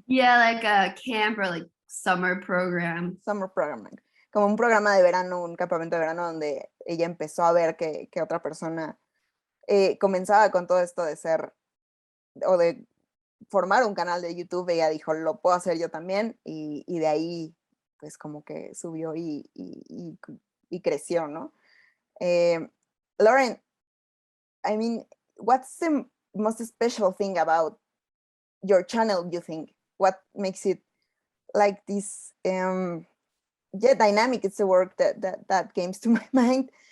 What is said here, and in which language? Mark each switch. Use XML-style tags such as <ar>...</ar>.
<en>Yeah, like a camp or like summer program. Summer program,</en> <es>como un programa de verano, un campamento de verano donde ella empezó a ver que otra persona comenzaba con todo esto de ser o de formar un canal de YouTube. Ella dijo, lo puedo hacer yo también, y de ahí pues como que subió y creció, ¿no?</es> <en>Lauren, I mean, what's the most special thing about your channel, you think? What makes it like this dynamic? It's the word that came to my mind.</en>